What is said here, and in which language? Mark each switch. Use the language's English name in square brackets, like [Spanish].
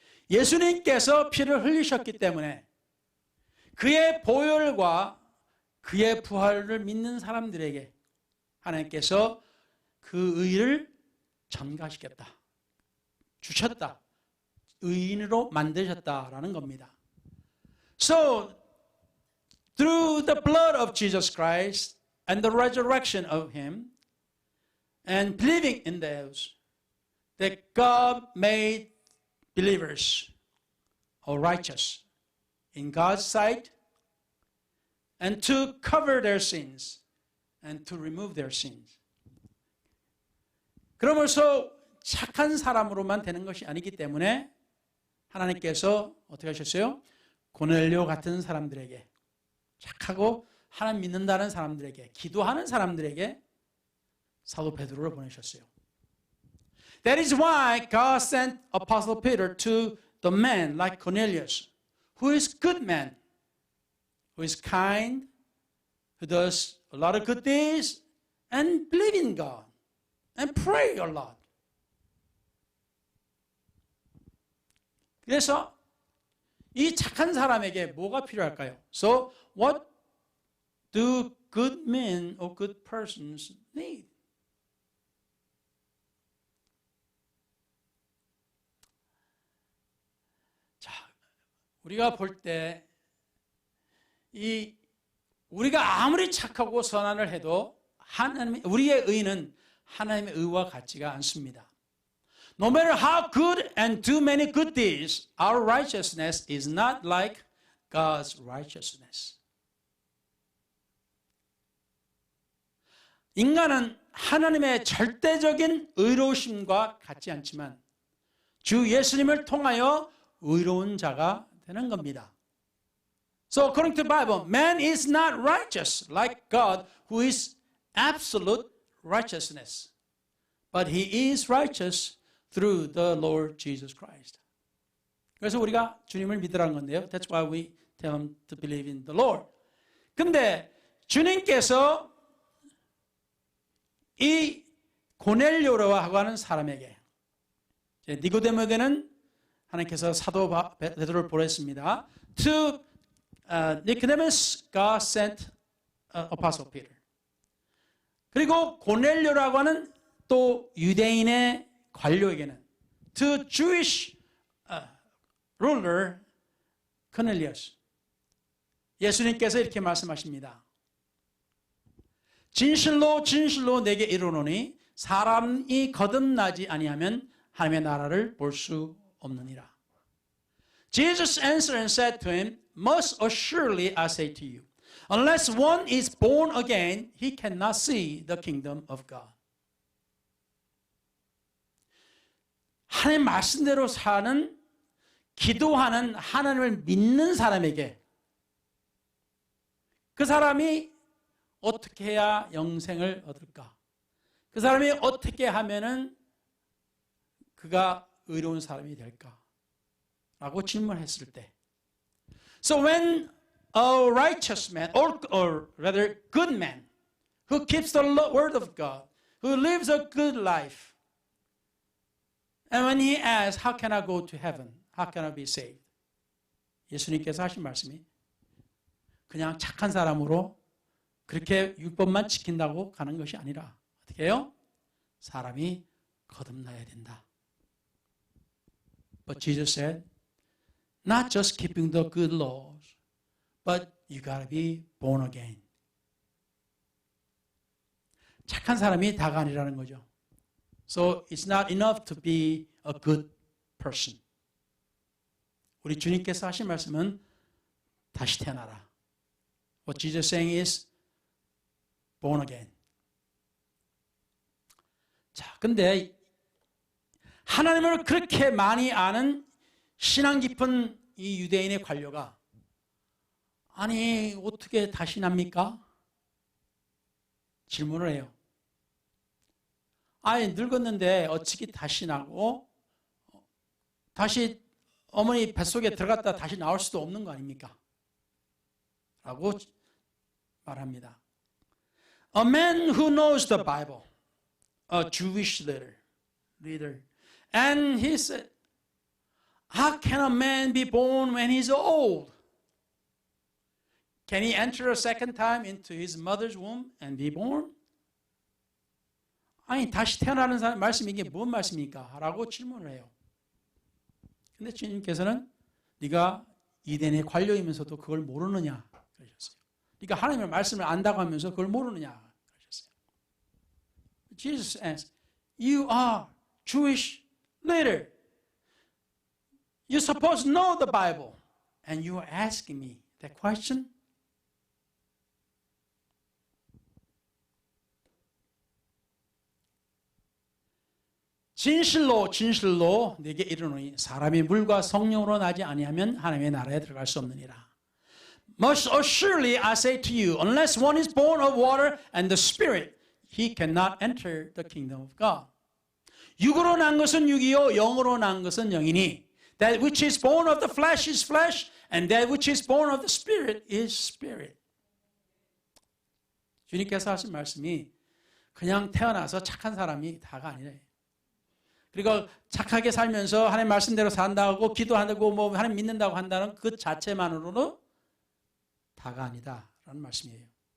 [Korean] 예수님께서 피를 흘리셨기 때문에 그의 보혈과 그의 부활을 믿는 사람들에게 하나님께서 그 의를 전가시켰다. 주셨다. 의인으로 만드셨다라는 겁니다. [English] So, through the blood of Jesus Christ and the resurrection of him and believing in those, that God made believers or righteous in God's sight and to cover their sins and to remove their sins. [Korean] 그러면서 착한 사람으로만 되는 것이 아니기 때문에 하나님께서 어떻게 하셨어요? 고넬료 같은 사람들에게, 착하고 하나님 믿는다는 사람들에게, 기도하는 사람들에게 사도 베드로를 보내셨어요. [English] That is why God sent Apostle Peter to the man like Cornelius, who is good man, who is kind, who does a lot of good deeds, and believe in God, and pray a lot. [Korean] 그래서 이 착한 사람에게 뭐가 필요할까요? [English] So, what do good men or good persons need? [Korean] 자, 우리가 볼 때 우리가 아무리 착하고 선한을 해도 우리의 의는 하나님의 의와 같지가 않습니다. [English] No matter how good and do many good deeds, our righteousness is not like God's righteousness. [Korean] 인간은 하나님의 절대적인 의로우심과 같지 않지만 주 예수님을 통하여 의로운 자가 되는 겁니다. [English] So according to the Bible, man is not righteous like God, who is absolute righteousness. But he is righteous through the Lord Jesus Christ. [Korean] 그래서 우리가 주님을 믿으라는 건데요. [English] That's why we tell them to believe in the Lord. [Korean] 근데 주님께서 이 고넬료라고 하는 사람에게, 니고데모에게는 하나님께서 사도 베드로를 보냈습니다. [English] To Nicodemus, God sent Apostle Peter. [Korean] 그리고 고넬료라고 하는 또 유대인의 관료에게는 [English] to Jewish ruler Cornelius. [Korean] 예수님께서 이렇게 말씀하십니다. 진실로 진실로 내게 이르노니 사람이 거듭나지 아니하면 하나님의 나라를 볼 수 없느니라. [English] Jesus answered and said to him, Most assuredly I say to you, unless one is born again, he cannot see the kingdom of God. [Korean] 하나님 말씀대로 사는, 기도하는, 하나님을 믿는 사람에게 그 사람이 어떻게 해야 영생을 얻을까? 그 사람이 어떻게 하면은 그가 의로운 사람이 될까? 라고 질문했을 때 [English] So when a righteous man or rather good man who keeps the word of God who lives a good life and when he asks how can I go to heaven? How can I be saved? [Korean] 예수님께서 하신 말씀이 그냥 착한 사람으로 그렇게 율법만 지킨다고 가는 것이 아니라 어떻게 해요? 사람이 거듭나야 된다. [English] But Jesus said, not just keeping the good laws, but you gotta be born again. [Korean] 착한 사람이 다가 아니라는 거죠. [English] So it's not enough to be a good person. [Korean] 우리 주님께서 하신 말씀은 다시 태어나라. [English] What Jesus is saying is born again. [Korean] 자, 근데 하나님을 그렇게 많이 아는 신앙 깊은 이 유대인의 관료가 아니 어떻게 다시 납니까? 질문을 해요. 아니 늙었는데 어찌게 다시 나고 다시 어머니 뱃속에 들어갔다 다시 나올 수도 없는 거 아닙니까? 라고 말합니다. [English] A man who knows the Bible, a Jewish leader, and he said, how can a man be born when he's old? Can he enter a second time into his mother's womb and be born? [Korean] 아니 다시 태어나는 사람 말씀이 이게 뭔 말씀입니까? 라고 질문을 해요. 근데 주님께서는 네가 이단의 관료이면서도 그걸 모르느냐 그러셨어요. 네가 하나님의 말씀을 안다고 하면서 그걸 모르느냐 그러셨어요. [English] Jesus asked, you are Jewish leader. You're supposed to know the Bible. And you are asking me that question? [Korean] 진실로 네게 이르노니 사람이 물과 성령으로 나지 아니하면 하나님의 나라에 들어갈 수 없느니라. [English] Most assuredly I say to you, unless one is born of water and the Spirit, he cannot enter the kingdom of God. [Korean] 육으로 난 것은 육이요 영으로 난 것은 영이니 [English] that which is born of the flesh is flesh and that which is born of the Spirit is spirit. [Korean] 주님께서 하신 말씀이 그냥 태어나서 착한 사람이 다가 아니래. 그리고 착하게 살면서 하나님 말씀대로 산다고 기도한다고 뭐 하나님 믿는다고 한다는 그 자체만으로는 다가 아니다라는 말씀이에요.